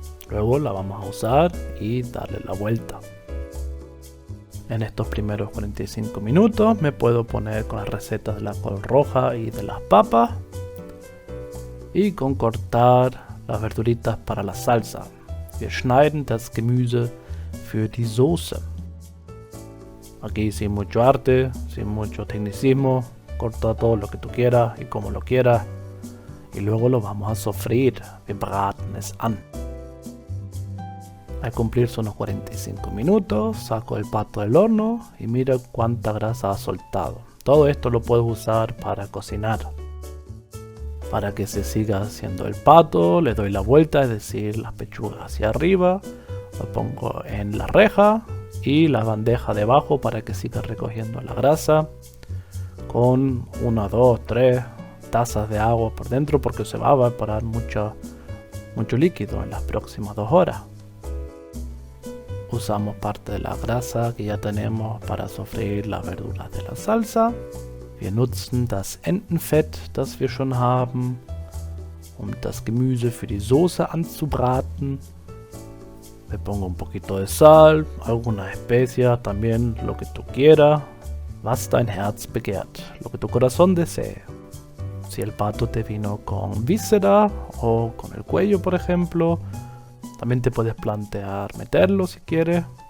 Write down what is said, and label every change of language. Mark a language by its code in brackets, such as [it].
[es] Luego la vamos a usar y darle la vuelta. En estos primeros 45 minutos me puedo poner con las recetas de la col roja y de las papas y con cortar las verduritas para la salsa. [de] Wir schneiden das Gemüse für die Soße. [es] Aquí sin mucho arte, sin mucho tecnicismo, corta todo lo que tú quieras y como lo quieras. Y luego lo vamos a sofreír, [de] wir braten es an. [es] Al cumplirse unos 45 minutos, saco el pato del horno y mira cuánta grasa ha soltado. Todo esto lo puedes usar para cocinar. Para que se siga haciendo el pato, le doy la vuelta, es decir, las pechugas hacia arriba. Lo pongo en la reja y la bandeja debajo para que siga recogiendo la grasa con 1, 2, 3 tazas de agua por dentro porque se va a evaporar mucho líquido en las próximas 2 horas. Usamos parte de la grasa que ya tenemos para sofreír las verduras de la salsa. [de] Wir nutzen das Entenfett, das wir schon haben, das Gemüse für die Soße anzubraten. [es] Le pongo un poquito de sal, algunas especias, también lo que tú quieras. [de] Was dein Herz begehrt, [es] lo que tu corazón desee. Si el pato te vino con víscera o con el cuello, por ejemplo, también te puedes plantear meterlo si quieres.